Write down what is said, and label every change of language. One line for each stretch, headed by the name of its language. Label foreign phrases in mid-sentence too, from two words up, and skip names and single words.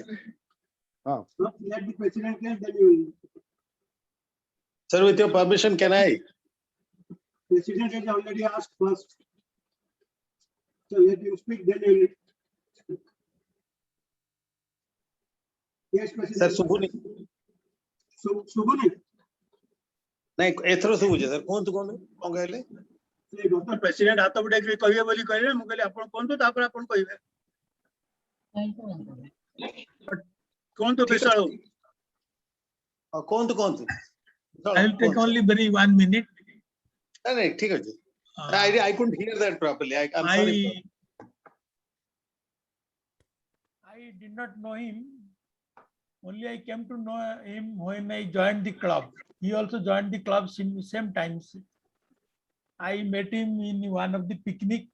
English: No, let the President get, then you Sir, with your permission, can I? will. President has already asked first. So let him speak, then you will. Yes, Sir, President.
Odia: Subhuni. Subhuni. ନାଇଁ ଏଥର ଶୁଭୁଛି ସାର୍ କୁହନ୍ତୁ କୁହନ୍ତୁ କଣ କହିଲେ
English: Doctor President
Odia: ହାତ ବଢେଇକି କହିବେ ବୋଲି କହିଲେ ମୁଁ କହିଲି ଆପଣ କୁହନ୍ତୁ ତାପରେ ଆପଣ କହିବେ କୁହନ୍ତୁ ବିଶାଳ କୁହନ୍ତୁ କୁହନ୍ତୁ
English: I will take only very 1 minute.
Odia: ନାଇଁ ଠିକ ଅଛି
English: I couldn't hear that properly. I'm sorry. I did not know him. Only I came to know him when I joined the club. He also joined the club same times. I met him in one of the picnic.